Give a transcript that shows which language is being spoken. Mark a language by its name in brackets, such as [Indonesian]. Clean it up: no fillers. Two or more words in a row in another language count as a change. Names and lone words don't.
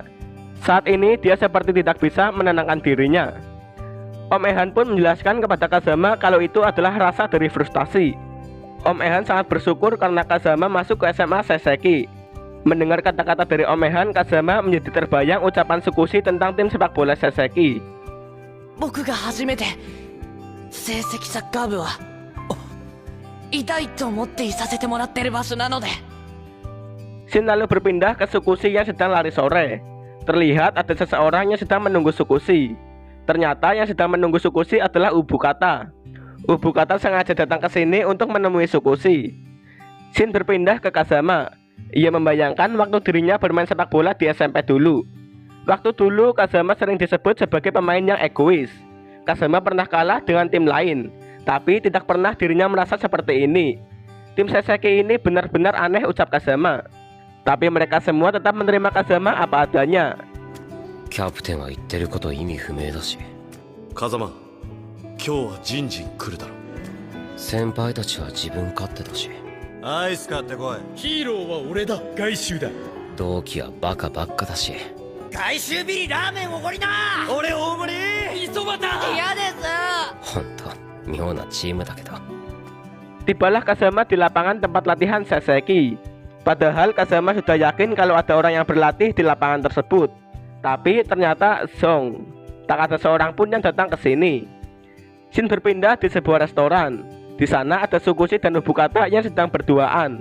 [Indonesian] Saat ini dia seperti tidak bisa menenangkan dirinya. Om Ehan pun menjelaskan kepada Kazama kalau itu adalah rasa dari frustasi. Om Ehan sangat bersyukur karena Kazama masuk ke SMA Saseki. Mendengar kata-kata dari omehan, Kazama menjadi terbayang ucapan Tsukushi tentang tim sepak bola Saseki. [Japanese] 僕が初めて成績サッカー部は痛いと思っていさせてもらってる場所なので [Indonesian] Shin lalu berpindah ke Tsukushi yang sedang lari sore. Terlihat ada seseorang yang sedang menunggu Tsukushi. Ternyata yang sedang menunggu Tsukushi adalah Ubukata. Ubukata sengaja datang ke sini untuk menemui Tsukushi. Shin berpindah ke Kazama. Ia membayangkan waktu dirinya bermain sepak bola di SMP dulu. Waktu dulu Kazama sering disebut sebagai pemain yang egois. Kazama pernah kalah dengan tim lain, tapi tidak pernah dirinya merasa seperti ini. Tim Saseki ini benar-benar aneh, ucap Kazama. Tapi mereka semua tetap menerima Kazama apa adanya. [Japanese] キャプテンは言ってること意味不明だし。風間、今日はジンジン来るだろ。先輩たちは自分勝手だし。アイス買ってこい。ヒーローは俺だ。外周だ。同期はバカばっかだし。外周ビリラーメンおごりな。俺大盛り。磯端。嫌です。ほんと妙なチームだけど。 [Indonesian] Tibalah Kazama di lapangan tempat latihan Saseki. Padahal Kazama sudah yakin kalau ada orang yang berlatih di lapangan tersebut. Tapi ternyata Zong. Tak ada seorang pun yang datang ke sini. Shin berpindah di sebuah restoran. Di sana ada Tsukushi dan Ubukata yang sedang berduaan.